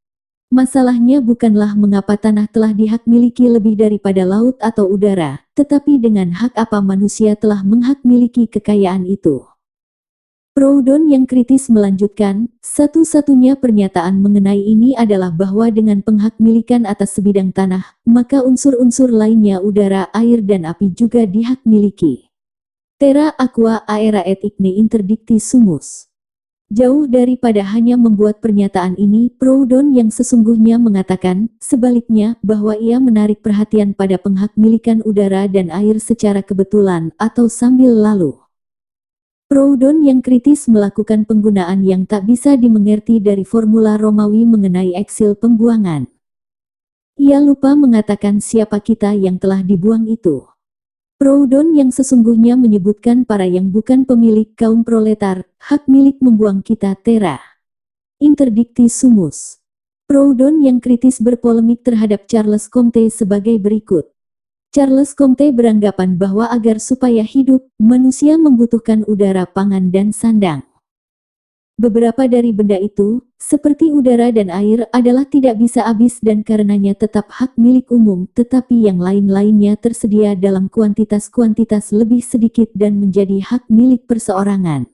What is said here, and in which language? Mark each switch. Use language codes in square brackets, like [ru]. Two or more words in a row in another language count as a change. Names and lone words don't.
[id] Masalahnya bukanlah mengapa tanah telah dihak miliki lebih daripada laut atau udara, tetapi dengan hak apa manusia telah menghak miliki kekayaan itu. Proudhon yang kritis melanjutkan, satu-satunya pernyataan mengenai ini adalah bahwa dengan penghak milikan atas sebidang tanah, maka unsur-unsur lainnya udara, air dan api juga dihak miliki. [la] Terra aqua aera et igne interdicti sumus. [id] Jauh daripada hanya membuat pernyataan ini, Proudhon yang sesungguhnya mengatakan, sebaliknya, bahwa ia menarik perhatian pada penghak milikan udara dan air secara kebetulan, atau sambil lalu. Proudhon yang kritis melakukan penggunaan yang tak bisa dimengerti dari formula Romawi mengenai eksil pembuangan. Ia lupa mengatakan siapa kita yang telah dibuang itu. Proudhon yang sesungguhnya menyebutkan para yang bukan pemilik kaum proletar, hak milik membuang kita [la] terra interdicti sumus. [id] Proudhon yang kritis berpolemik terhadap Charles Comte sebagai berikut. Charles Comte beranggapan bahwa agar supaya hidup, manusia membutuhkan udara, pangan dan sandang. Beberapa dari benda itu, seperti udara dan air, adalah tidak bisa habis dan karenanya tetap hak milik umum, tetapi yang lain-lainnya tersedia dalam kuantitas-kuantitas lebih sedikit dan menjadi hak milik perseorangan.